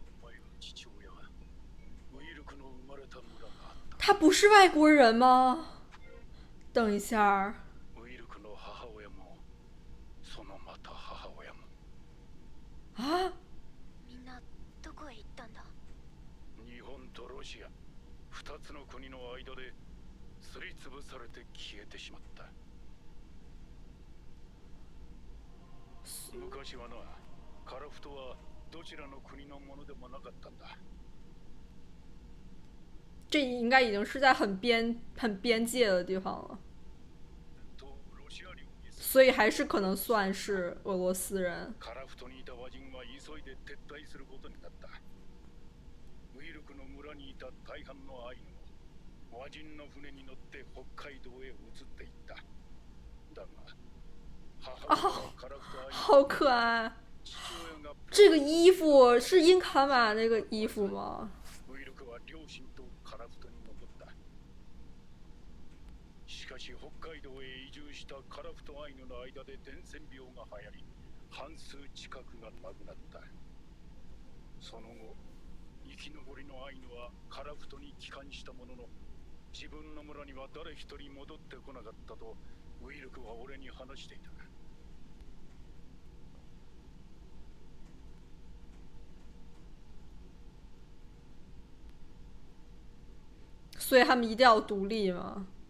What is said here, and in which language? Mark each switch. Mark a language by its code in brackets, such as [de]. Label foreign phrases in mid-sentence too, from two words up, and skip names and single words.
[zh] 他不是外国人吗？等一下，啊， [ja] みんなどこへ行ったんだ。日本とロシア2つの国の間ですりつぶされて消えてしまった。昔はな、カラフトはどちらの国のものでもなかったんだ。 [zh] 这应该已经是在很边界的地方了，所以还是可能算是俄罗斯人。 [ja] カラフトにいた和人は急いで撤退することになった。ウイルクの村にいた大半のアイヌも和人の船に乗って北海道へ移っていった。だが母親はカラフトアイヌ [zh] 好可愛。 [ja] 父親が [zh] 这个衣服是英卡玛那个衣服吗？ [ja] ウイルクは両親とカラフトに残った。しかし北海道へ移住したカラフトアイヌの間で伝染病が流行り、半数近くが亡くなった。その後、生き残りのアイヌはカラフトに帰還したものの、自分の村には誰一人戻ってこなかったとウイルクは俺に話していた。 [zh] 所以他们一定要独立吗？